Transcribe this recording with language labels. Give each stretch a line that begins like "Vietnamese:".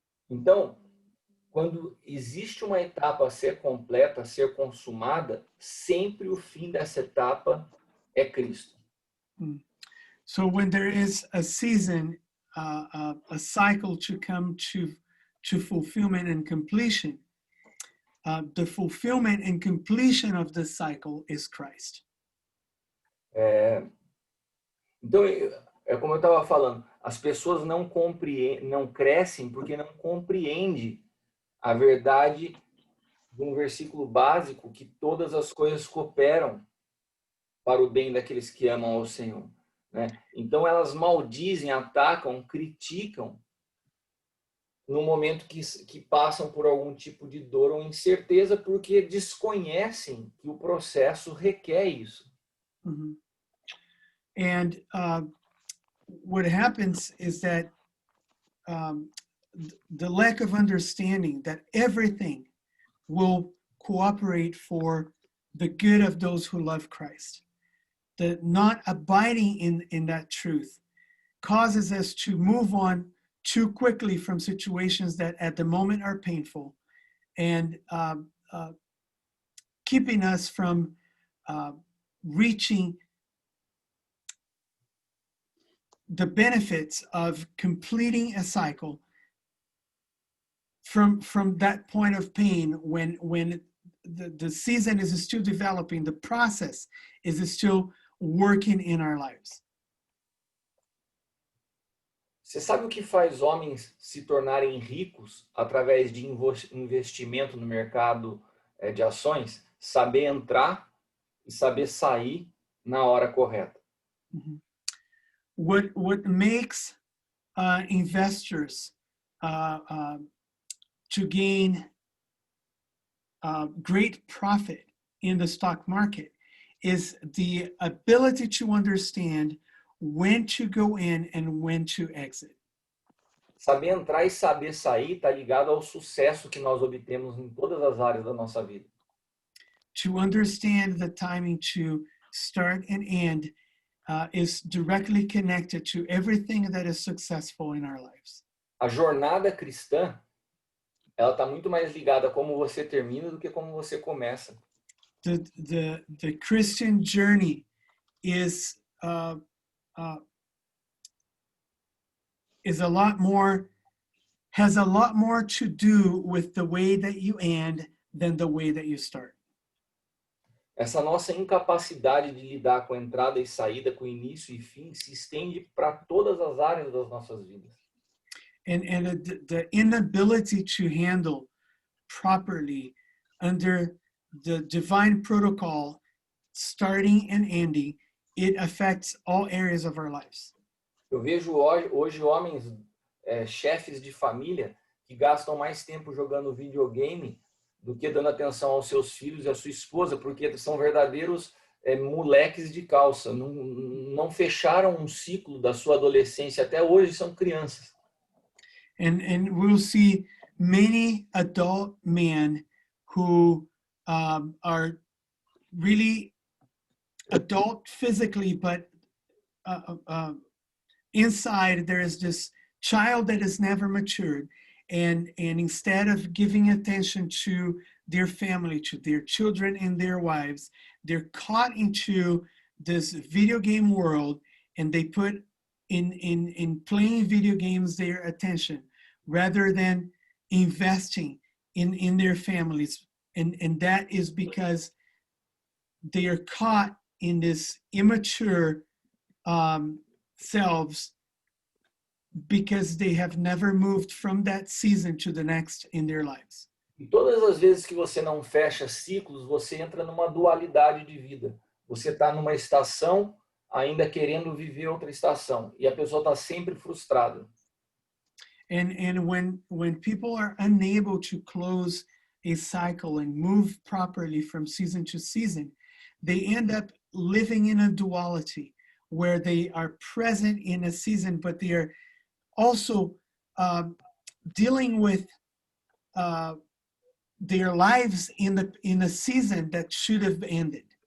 Portuguese: Então, quando existe uma etapa a ser completa, a ser consumada, sempre o fim dessa etapa é Cristo.
English: So when there is a season, a cycle to come to fulfillment and completion, the fulfillment and completion of the cycle is Christ.
Portuguese: Então, é como eu estava falando, as pessoas não crescem porque não compreendem a verdade de um versículo básico que todas as coisas cooperam para o bem daqueles que amam ao Senhor, né? Então elas maldizem, atacam, criticam no momento que passam por algum tipo de dor ou incerteza porque desconhecem que o processo requer isso. Mm-hmm.
English: And what happens is that the lack of understanding that everything will cooperate for the good of those who love Christ. The not abiding in that truth causes us to move on too quickly from situations that at the moment are painful and keeping us from reaching the benefits of completing a cycle from that point of pain when the season is still developing, the process is still working in our lives.
Portuguese: Você sabe o que faz homens se tornarem ricos através de investimento no mercado de ações? Saber entrar e saber sair na hora correta. Mm-hmm.
English: What makes investors to gain great profit in the stock market is the ability to understand when to go in and when to exit.
Portuguese: Saber entrar e saber sair está ligado ao sucesso que nós obtemos em todas as áreas da nossa vida.
English: To understand the timing to start and end is directly connected to everything that is successful in our lives.
Portuguese: A jornada cristã, ela está muito mais ligada a como você termina do que como você começa.
English: The Christian journey is uh, uh, is a lot more has a lot more to do with the way that you end than the way that you start.
Portuguese: Essa nossa incapacidade de lidar com a entrada e saída, com início e fim, se estende para todas as áreas das nossas vidas.
English: And the inability to handle properly under the divine protocol, starting and ending, it affects all areas of our lives.
Portuguese: Eu vejo hoje homens, chefes de família, que gastam mais tempo jogando videogame do que dando atenção aos seus filhos e à sua esposa, porque são verdadeiros moleques de calça. Não fecharam um ciclo da sua adolescência, até hoje são crianças.
English: And we'll see many adult men who are really adult physically, but inside there is this child that has never matured. And instead of giving attention to their family, to their children and their wives, they're caught into this video game world, and they put in playing video games their attention rather than investing in their families. And that is because they are caught in this immature selves, because they have never moved from that season to the next in their lives.
Portuguese: E todas as vezes que você não fecha ciclos, você entra numa dualidade de vida. Você está numa estação, ainda querendo viver outra estação. E a pessoa está sempre frustrada.
English: And when people are unable to close a cycle and move properly from season to season, they end up living in a duality where they are present in a season, but they are also dealing with their lives in a season that should have ended.